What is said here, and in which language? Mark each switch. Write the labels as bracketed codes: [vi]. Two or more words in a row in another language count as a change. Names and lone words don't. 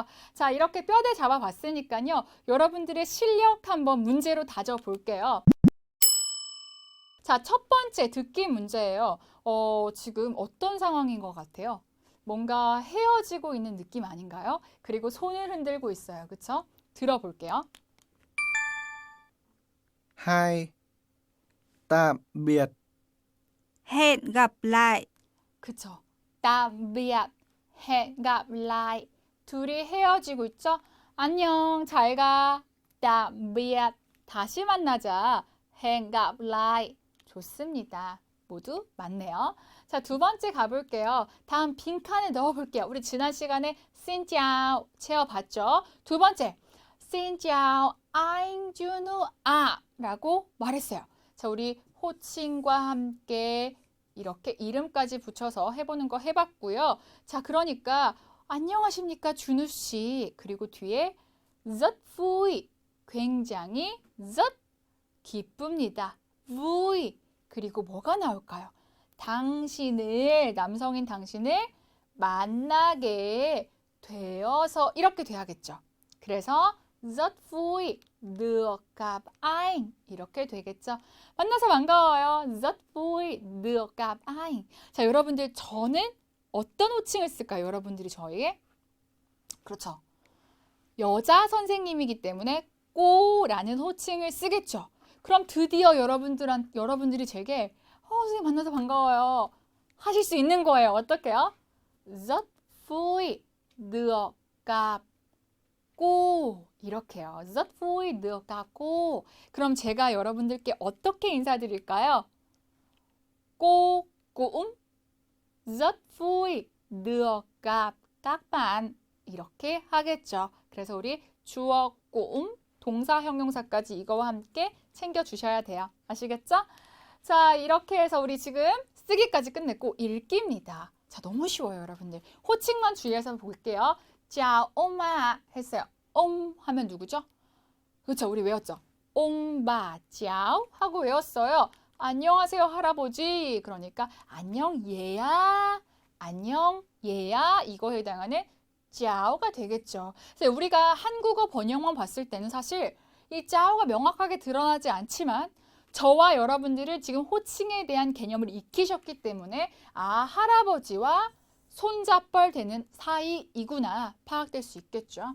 [ko] 자, 이렇게 뼈대 잡아봤으니까요. 여러분들의 실력 한번 문제로 다져볼게요. 자, 첫 번째 듣기 문제예요. 지금 어떤 상황인 것 같아요? 뭔가 헤어지고 있는 느낌 아닌가요? 그리고 손을 흔들고 있어요. 그쵸? 들어볼게요. [vi] Hai, tạm biệt. Hẹn gặp lại. 그쵸? tạm biệt, hẹn gặp lại. [ko] 둘이 헤어지고 있죠? 안녕, 잘 가. [vi] tạm biệt, [ko] 다시 만나자. [vi] hẹn gặp lại. [ko] 좋습니다. 모두 맞네요. 자, 두 번째 가볼게요. 다음 빈칸에 넣어볼게요. 우리 지난 시간에 [vi] Xin chào [ko] 채워봤죠? 두 번째, [vi] Xin chào anh Junho [ko] 라고 말했어요. 자, 우리 호칭과 함께 이렇게 이름까지 붙여서 해보는 거 해봤고요. 자, 그러니까 안녕하십니까 준우 씨. 그리고 뒤에 [vi] rất vui, [ko] 굉장히 rất 기쁩니다. vui. 그리고 뭐가 나올까요? 당신을, 남성인 당신을 만나게 되어서 이렇게 돼야겠죠. [vi] 그래서 rất vui được gặp anh. [ko] 이렇게 되겠죠. 만나서 반가워요. [vi] rất vui được gặp anh. [ko] 자, 여러분들 저는 어떤 호칭을 쓸까요? 여러분들이 저에게? 그렇죠. 여자 선생님이기 때문에 꼬라는 호칭을 쓰겠죠. 그럼 드디어 여러분들이 제게 선생님 만나서 반가워요 하실 수 있는 거예요. 어떻게요? [vi] rất vui được gặp cô 이렇게요. rất vui được gặp cô. [ko] 그럼 제가 여러분들께 어떻게 인사드릴까요? [vi] cô cũng rất vui được gặp các bạn [ko] 이렇게 하겠죠. 그래서 우리 주어 cũng 동사 형용사까지 이거와 함께 챙겨주셔야 돼요. 아시겠죠? 자, 이렇게 해서 우리 지금 쓰기까지 끝냈고 읽기입니다. 자, 너무 쉬워요, 여러분들. 호칭만 주의해서 볼게요. [vi] chào ông bà [ko] 했어요. 옹 하면 누구죠? 그렇죠, 우리 외웠죠? [vi] ông bà chào [ko] 하고 외웠어요. 안녕하세요, 할아버지. 그러니까 안녕 얘야, 안녕 얘야 이거에 해당하는 짜오가 되겠죠. 그래서 우리가 한국어 번역만 봤을 때는 사실 이 짜오가 명확하게 드러나지 않지만 저와 여러분들을 지금 호칭에 대한 개념을 익히셨기 때문에 할아버지와 손잡벌 되는 사이이구나 파악될 수 있겠죠.